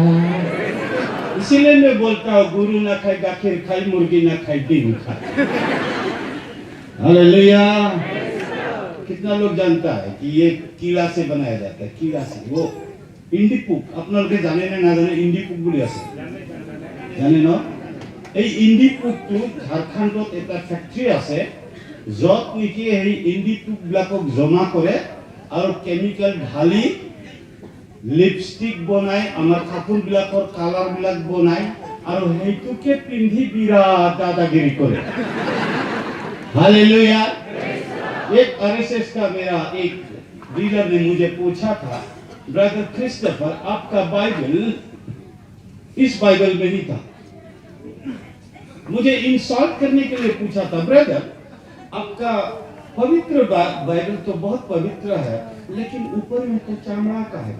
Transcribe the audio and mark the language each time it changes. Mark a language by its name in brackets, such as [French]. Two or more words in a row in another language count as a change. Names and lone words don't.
[Hindi] इसीलिए मैं बोलता हूँ गुरु ना खाए गाखिर खाए, मुर्गी ना खाए डीम खाए। हालेलुया। कितना लोग जानता है कि ये कीड़ा से बनाया जाता है, कीड़ा से। वो इंडी पुक अपना लोग जाने ना जाने इंडी पुक बोली [Assamese] আছে, জানে ন? এই ইন্ডি পুকটো ঝাৰখণ্ডত এটা ফ্যাক্টরি আছে, যত নেকি এই ইন্ডি পুক বিলাকক জমা কৰে আৰু কেমিক্যাল ঢালি লিপস্টিক বনাই, আমাৰ কাপোৰ বিলাকৰ কালাৰ বিলাক বনাই, আৰু হেইটোকে পিন্ধি বিৰাট দাদাগিৰি কৰে। [Hindi] हालेलुया। एक आरएसएस का मेरा एक लीडर ने मुझे पूछा था, ब्रदर क्रिस्टोफर आपका बाइबल इस बाइबल में ही था। मुझे इंसल्ट करने के लिए पूछा था, ब्रदर आपका पवित्र बाइबल तो बहुत पवित्र है, लेकिन ऊपर में तो चमड़ा का है।